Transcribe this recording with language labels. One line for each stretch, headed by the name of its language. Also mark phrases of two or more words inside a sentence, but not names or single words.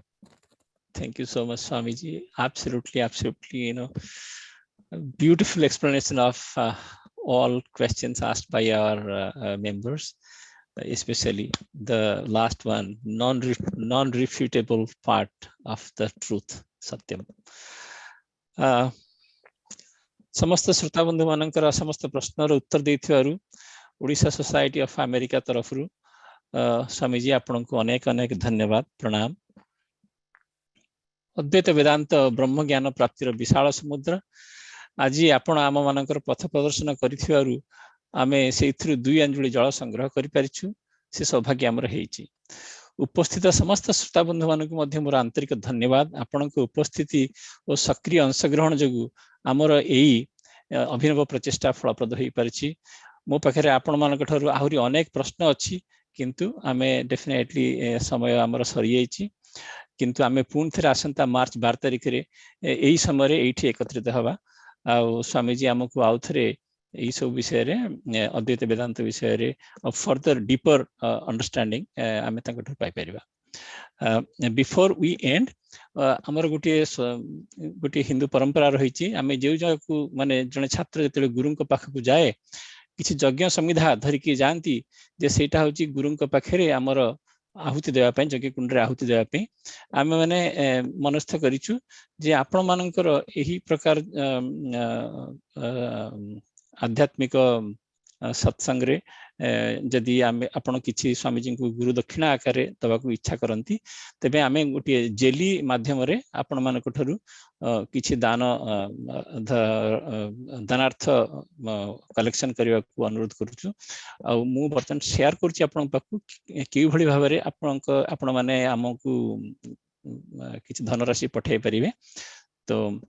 English: Thank you so much, Swamiji. Absolutely, absolutely, beautiful explanation of all questions asked by our members, especially the last one, non-refutable part of the truth, Satyam.
Odia: ସମସ୍ତ ଶ୍ରୋତା ବନ୍ଧୁ ମାନଙ୍କର ସମସ୍ତ ପ୍ରଶ୍ନର ଉତ୍ତର ଦେଇଥିବାରୁ ଓଡ଼ିଶା ସୋସାଇଟି ଅଫ ଆମେରିକା ତରଫରୁ ସ୍ୱାମୀ ଜୀ ଆପଣ କୁ ଅନେକ ଅନେକ ଧନ୍ୟବାଦ ପ୍ରଣାମ। ଅଦ୍ୱୈତ ବେଦାନ୍ତ ବ୍ରହ୍ମ ଜ୍ଞାନ ପ୍ରାପ୍ତିର ବିଶାଳ ସମୁଦ୍ର ଆଜି ଆପଣ ଆମ ମାନଙ୍କର ପଥ ପ୍ରଦର୍ଶନ କରିଥିବାରୁ ଆମେ ସେଇଥିରୁ 2 ଅଞ୍ଜଳି ଜଳ ସଂଗ୍ରହ କରି ପାରିଛୁ ସେ ସୌଭାଗ୍ୟ ଆମର ହେଉଛି। ଉପସ୍ଥିତ ସମସ୍ତ ଶ୍ରୋତା ବନ୍ଧୁ ମାନଙ୍କୁ ମଧ୍ୟ ମୋର ଆନ୍ତରିକ ଧନ୍ୟବାଦ। ଆପଣଙ୍କ ଉପସ୍ଥିତି ଓ ସକ୍ରିୟ ଅଂଶଗ୍ରହଣ ଯୋଗୁ ଆମର ଏଇ ଅଭିନବ ପ୍ରଚେଷ୍ଟା ଫଳପ୍ରଦ ହୋଇ ପାରିଛି। ମୋ ପାଖରେ ଆପଣ ମାନଙ୍କ ଠାରୁ ଆହୁରି ଅନେକ ପ୍ରଶ୍ନ ଅଛି କିନ୍ତୁ ଆମେ ଡେଫିନେଟଲି ସମୟ ଆମର ସରି ଯାଉଛି କିନ୍ତୁ ଆମେ ପୁଣି ଥରେ ଆସନ୍ତା ମାର୍ଚ୍ଚ 12 ତାରିଖ ରେ ଏଇ ସମୟ ରେ ଏଠି ଏକତ୍ରିତ ହେବା ଆଉ ସ୍ୱାମୀ ଜୀ ଆମକୁ ଆଉ ଥରେ ଏଇ ସବୁ ବିଷୟ ରେ ଅଦ୍ୱୈତ ବେଦାନ୍ତ ବିଷୟ ରେ
English: further deeper understanding
Odia: ଆମେ ତାଙ୍କ ଠାରୁ ପାଇ ପାରିବା।
English: before we end
Odia: ଆମର ଗୋଟେ ହିନ୍ଦୁ ପରମ୍ପରା ରହିଛି ଆମେ ଯେଉଁ ଯାଉ ମାନେ ଜଣେ ଛାତ୍ର ଯେତେ ଗୁରୁଙ୍କ ପାଖକୁ ଯାଏ କିଛି ଯଜ୍ଞ ସମିଧା ଧରିକି ଯାଆନ୍ତି ଯେ ସେଟା ହେଉଛି ଗୁରୁଙ୍କ ପାଖରେ ଆମର ଆହୁତି ଦେବା ପାଇଁ ଯଜ୍ଞ କୁଣ୍ଡ ରେ ଆହୁତି ଦେବା ପାଇଁ ଆମେ ମାନେ ମନସ୍ଥ କରିଛୁ ଯେ ଆପଣ ମାନଙ୍କର ଏହି ପ୍ରକାର ଆଧ୍ୟାତ୍ମିକ ସତ୍ସଙ୍ଗ ରେ ଯଦି ଆମେ ଆପଣ କିଛି ସ୍ୱାମୀ ଜୀ କୁ ଗୁରୁ ଦକ୍ଷିଣା ଆକାରେ ଦେବାକୁ ଇଚ୍ଛା କରନ୍ତି ତେବେ ଆମେ ଗୋଟେ ଜେଲି ମାଧ୍ୟମ ରେ ଆପଣ ମାନଙ୍କ ଠାରୁ କିଛି ଦାନ ଦାନାର୍ଥ କଲେକ୍ସନ କରିବା କୁ ଅନୁରୋଧ କରୁଛୁ। ଆଉ ମୁଁ ବର୍ତ୍ତନ ସେୟାର କରୁଛି ଆପଣ ପାଖକୁ କି ଭଲି ଭାବରେ ଆପଣ ମାନେ ଆମକୁ କିଛି ଧନରାଶି ପଠାଇ ପାରିବେ ତ